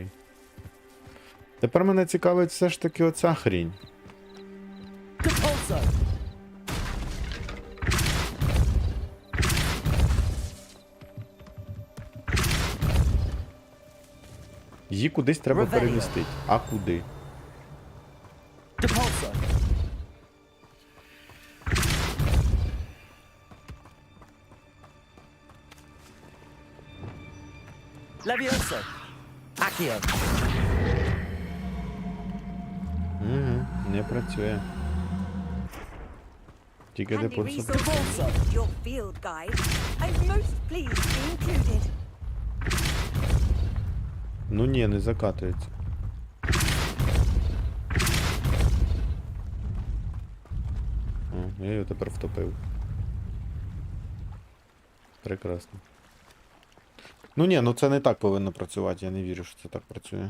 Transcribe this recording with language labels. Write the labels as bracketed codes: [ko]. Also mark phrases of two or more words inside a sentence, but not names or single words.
[uk] Тепер мене цікавить все ж таки оця хрінь. Її кудись треба перемістити. А куди? Leviosa. Accio. Не працює. Тільки де подсуп. [en] Your field guide. I'm most pleased to be included. [uk] Ну ні, не закатується. О, я його тепер втопив. Прекрасно. Ну ні, ну це не так повинно працювати, я не вірю, що це так працює.